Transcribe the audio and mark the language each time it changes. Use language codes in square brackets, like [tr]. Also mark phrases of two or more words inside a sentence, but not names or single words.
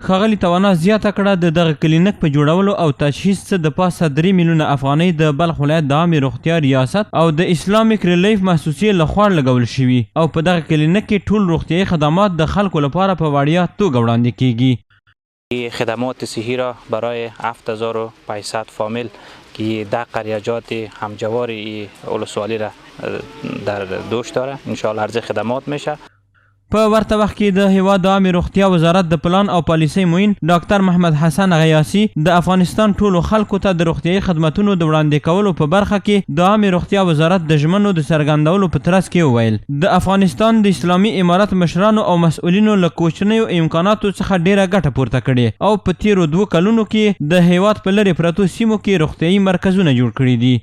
[ps] ښاغلي توانا زیاته کړه د دغه کلینیک په جوړولو او تجهیز څخه د پاسه 3 میلیونه افغانۍ د بلخ ولایت د عامې روغتیا ریاست او د اسلامیک ریلیف محسوسیې لخوا لګول شوي او په دغه کلینیک کې ټول روغتیایي خدمات د خلکو لپاره په وړیا توګه وړاندې کیږي. [fa] خدمات صحی را برای 7500 فامیل که 10 قریجات همجوار ولسوالی را در دوش داره انشاءالله عرض خدمات میشه. [ps] په ورته وخت کې د هیواد د عامې روغتیا وزارت د پلان او پالیسۍ معین ډاکټر محمد حسن غیاسي د افغانستان ټولو خلکو ته د روغتیایي خدمتونو د وړاندې کولو په برخه کې د عامې روغتیا وزارت د ژمنو د څرګندولو په ترڅ کې وویل د افغانستان د اسلامي امارت مشرانو او مسؤلینو له کوچنیو امکاناتو څخه ډیره ګټه پورته کړې او په تیرو 2 کلونو کې د هیواد په لرې پرتو سیمو کې روغتیایي مرکزونه جوړ کړي دي.